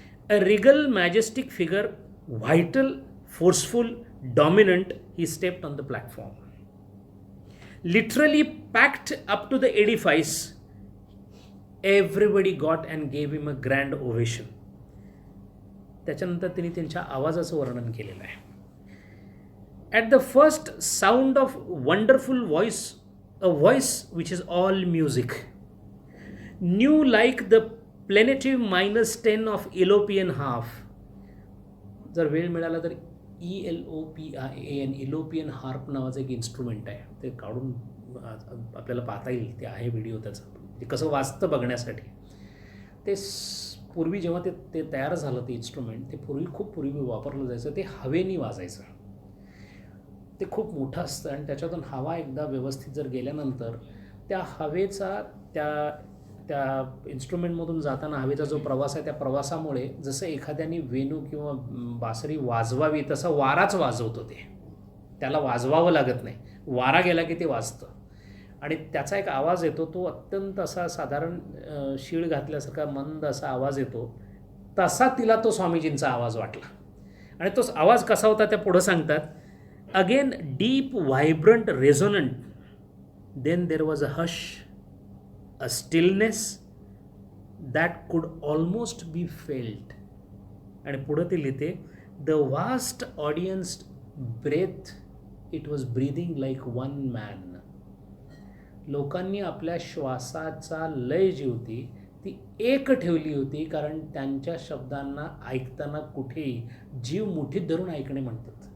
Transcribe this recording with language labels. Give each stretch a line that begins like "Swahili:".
English: A regal majestic figure, vital, forceful, dominant, he stepped on the platform. Literally packed up to the edifice. Everybody got and gave him a grand ovation.
Marathi: त्याच्यानंतर तिने त्यांच्या आवाजाचं वर्णन केलेलं आहे.
English: At the first sound of wonderful voice, a voice which is all music, new like the plaintive minus 10 of Elopian harp.
Marathi: जर वेळ मिळाला तर ELOPIAN, इलोपियन हार्प नावाचं एक इन्स्ट्रुमेंट आहे, ते काढून आपल्याला पाहता येईल, ते आहे व्हिडिओ त्याचा, ते कसं वाजतं बघण्यासाठी. ते पूर्वी जेव्हा ते तयार झालं ते इन्स्ट्रुमेंट, ते खूप पूर्वी वापरलं जायचं. ते हवेनी वाजायचं. ते खूप मोठं असतं आणि त्याच्यातून हवा एकदा व्यवस्थित जर गेल्यानंतर त्या हवेचा त्या इन्स्ट्रुमेंटमधून जाताना हवेचा जो प्रवास आहे, त्या प्रवासामुळे जसं एखाद्याने वेणू किंवा बासरी वाजवावी तसं वाराच वाजवतो. ते त्याला वाजवावं लागत नाही, वारा गेला की ते वाजतं आणि त्याचा एक आवाज येतो. तो अत्यंत असा साधारण शीळ घातल्यासारखा मंद असा आवाज येतो. तसा तिला तो स्वामीजींचा आवाज वाटला. आणि तो आवाज कसा होता त्या पुढं सांगतात.
English: Again deep, vibrant, resonant. Then there was a hush, a stillness that could almost be felt.
Marathi: आणि पुढं ते लिहिते,
English: the vast audience breath, it was breathing like one man.
Marathi: लोकांनी आपल्या श्वासाचा लय जी होती ती एक ठेवली होती, कारण त्यांच्या शब्दांना ऐकताना कुठेही जीव मुठीत धरून ऐकणे म्हणतात.